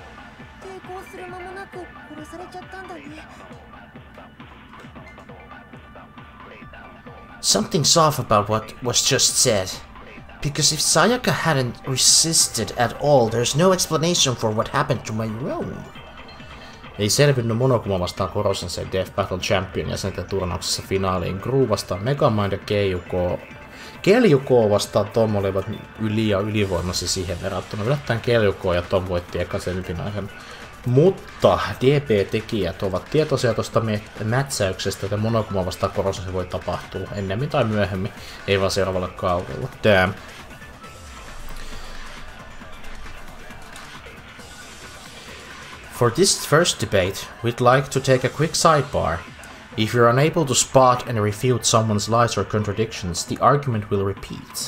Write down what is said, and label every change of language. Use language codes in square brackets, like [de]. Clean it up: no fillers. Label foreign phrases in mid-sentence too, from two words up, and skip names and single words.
[en] Something's off about what was just said. Because if Sayaka hadn't resisted at all, there's no explanation for what happened to my room. [fi] Ei selvinnyt Monokuma vastaan Korosense Death Battle Champion jäsenten turnauksessa finaaliin. Gru vastaan Megamind ja Keljuko vastaan Tom olivat ylivoimaisia siihen verrattuna. Yllättäen Keljuko ja Tom voitti eka semifinaalin. Mutta DP-tekijät ovat tietoisia tuosta mätsäyksestä, että Monokuma vastaan Korosense voi tapahtua ennemmin tai myöhemmin, ei vaan seuraavalla kaudella. [en] Damn. For this first debate, we'd like to take a quick sidebar. If you're unable to spot and refute someone's lies or contradictions, the argument will repeat.